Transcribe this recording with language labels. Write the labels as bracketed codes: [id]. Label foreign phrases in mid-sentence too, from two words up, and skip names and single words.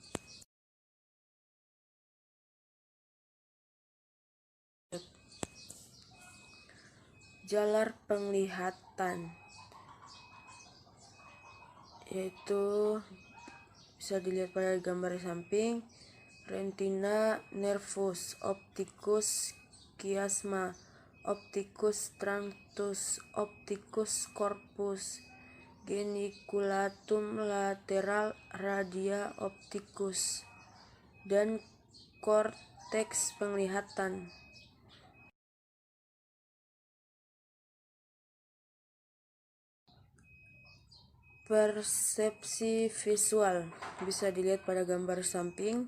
[id] Jalar penglihatan, yaitu bisa dilihat pada gambar samping. [la] Retina, nervus opticus, chiasma opticus, tractus opticus, corpus geniculatum, lateral radia opticus, [id] dan korteks penglihatan. Persepsi visual bisa dilihat pada gambar samping.